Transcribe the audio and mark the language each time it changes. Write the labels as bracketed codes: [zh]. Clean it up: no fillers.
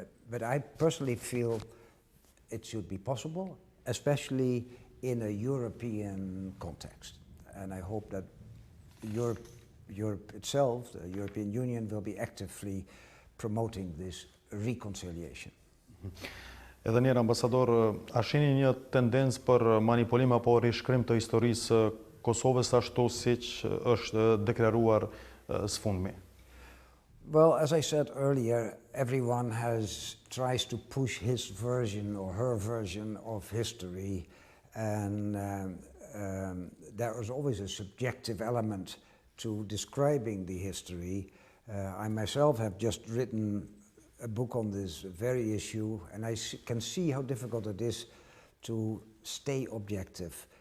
[en] But I personally feel it should be possible, especially in a European context. And I hope that Europe itself, the European Union, will be actively promoting this reconciliation. [sq] Edhe njerë, ambasador, a shihni një tendencë për manipulim apo rishkrim të historisë Kosovës ashtu siç është deklaruar sfundmi? [en] Well, as I said earlier, everyone tries to push his version or her version of history, and there is always a subjective element to describing the history. I myself have just written a book on this very issue, and I can see how difficult it is to stay objective.